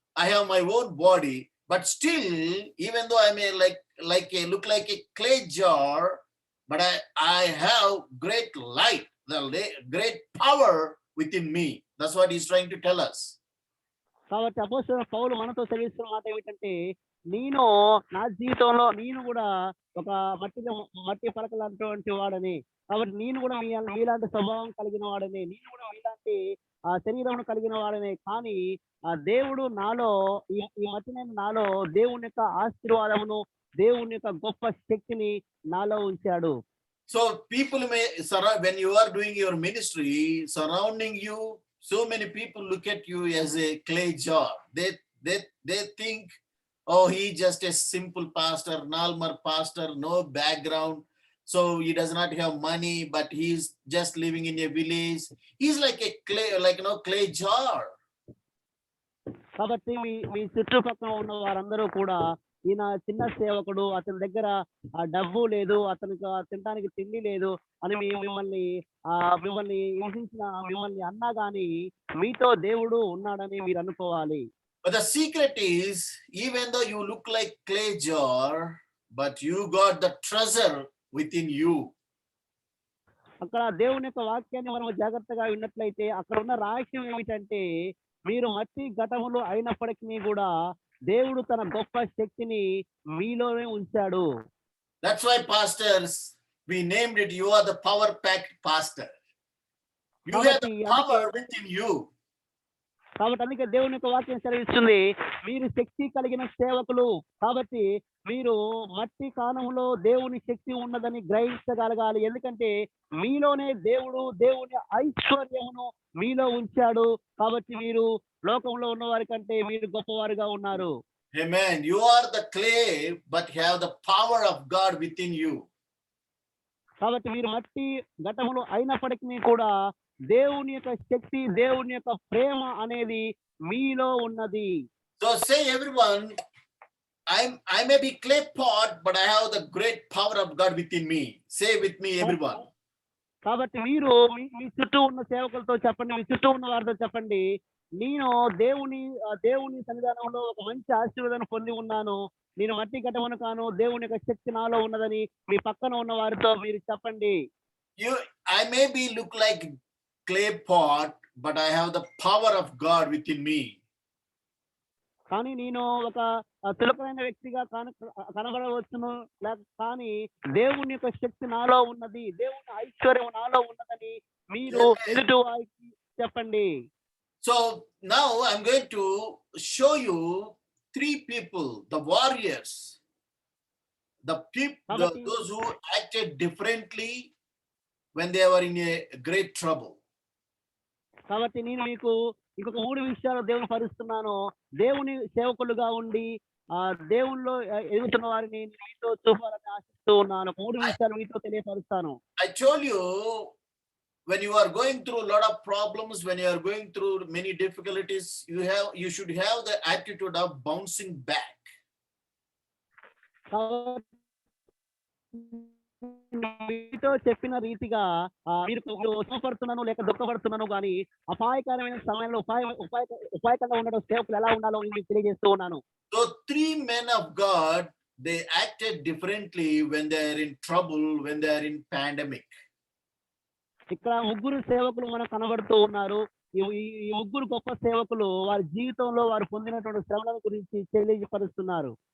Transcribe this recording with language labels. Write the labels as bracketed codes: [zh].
[en] I have my own body, but still, even though I may look like a clay jar, but I have great light, the great power within me. That's what he's trying to tell us. [te] కాబట్టి అపోస్తలుడైన పౌలు మనతో సెలవిస్తున్న మాట ఏమిటంటే, నేను నా జీవితంలో నేను కూడా ఒక మట్టి పలక లాంటి వాడని, కాబట్టి నేను కూడా మీలాంటి స్వభావం కలిగిన వాడని, నేను కూడా మీలాంటి శరీరం కలిగిన వాడని. కానీ ఆ దేవుడు నాలో ఈ మట్టినైన నాలో దేవుని యొక్క ఆశీర్వాదమును, దేవుని యొక్క గొప్ప శక్తిని నాలో ఉంచాడు. [en] So people may, when you are doing your ministry, surrounding you, so many people look at you as a clay jar. They think, oh, he just a simple pastor, normal pastor, no background. So he does not have money, but he's just living in a village. He's like a clay jar. [te] కాబట్టి మీ చుట్టుపక్కల ఉన్న వారందరూ కూడా ఈయన చిన్న సేవకుడు, అతని దగ్గర ఆ డబ్బు లేదు, అతనికి తినడానికి తిండి లేదు అని మిమ్మల్ని హింసించిన మిమ్మల్ని అన్నా గానీ మీతో దేవుడు ఉన్నాడని మీరు అనుకోవాలి. [en] But the secret is, even though you look like clay jar, but you got the treasure within you. [te] అక్కడ దేవుని యొక్క వాక్యాన్ని మనం జాగ్రత్తగా విన్నట్లయితే అక్కడ ఉన్న రహస్యం ఏమిటంటే, మీరు మట్టి ఘటములు అయినప్పటికీ కూడా దేవుడు తన గొప్ప శక్తిని మీలోనే ఉంచాడు. [en] That's why pastors, we named it, you are the power packed pastor. You have the power within you. [te] కాబట్టి అందుకే దేవుని యొక్క వాక్యం సెలవిస్తుంది, మీరు శక్తి కలిగిన సేవకులు. కాబట్టి మీరు మట్టి కాణంలో దేవుని శక్తి ఉన్నదని గ్రహించగలగాలి. ఎందుకంటే మీలోనే దేవుడు దేవుని ఐశ్వర్యమును మీలో ఉంచాడు. కాబట్టి మీరు లోకంలో ఉన్న వారి కంటే మీరు గొప్పవారుగా ఉన్నారు. [en] Amen. You are the clay, but have the power of God within you. [te] కాబట్టి మీరు మట్టి ఘటములు అయినప్పటికీ కూడా దేవుని యొక్క శక్తి, దేవుని యొక్క ప్రేమ అనేది మీలో ఉన్నది. [en] So say everyone, I may be clay pot, but I have the great power of God within me. Say with me, everyone. [te] కాబట్టి మీరు మీ చుట్టూ ఉన్న సేవకులతో చెప్పండి, మీ చుట్టూ ఉన్న వారితో చెప్పండి, నేను దేవుని సన్నిధానంలో ఒక మంచి ఆశీర్వాదాన్ని పొంది ఉన్నాను, నేను మట్టి ఘటమును కాను, దేవుని యొక్క శక్తి నాలో ఉన్నదని మీ పక్కన ఉన్న వారితో మీరు చెప్పండి. [en] I may be look like clay pot, but I have the power of God within me. [te] కానీ నేను ఒక చులకనైన వ్యక్తిగా కనబడవచ్చును, కానీ దేవుని యొక్క శక్తి నాలో ఉన్నది, దేవుని ఐశ్వర్యం నాలో ఉన్నదని మీరు ఎదుటి వారికి చెప్పండి. [en] So now I'm going to show you 3 people, the warriors, the people, those who acted differently when they were in a great trouble. [te] కాబట్టి నేను మీకు ఇంకొక 3 విషయాలు దేవుని పరుస్తున్నాను. దేవుని సేవకులుగా ఉండి దేవునిలో ఎదుగుతున్న వారిని మీతో చూపాలని ఆశిస్తూ ఉన్నాను. 3 విషయాలు మీతో తెలియపరుస్తాను. [en] I told you, when you are going through a lot of problems, when you are going through many difficulties, you should have the attitude of bouncing back. [te] మీతో చెప్పిన రీతిగా మీరు సుఖపడుతున్నాను లేక దుఃఖపడుతున్నాను కానీ అపాయకరమైన సమయంలో ఉపాయకంగా ఉండడం సేవకులు ఎలా ఉండాలో మీకు తెలియజేస్తూ ఉన్నాను. [en] So 3 men of God, they acted differently when they are in trouble, when they are in pandemic. [te] ఇక్కడ 3 సేవకులు మనకు కనబడుతూ ఉన్నారు. ఈ 3 గొప్ప సేవకులు వారి జీవితంలో వారు పొందినటువంటి శ్రమల గురించి తెలియపరుస్తున్నారు.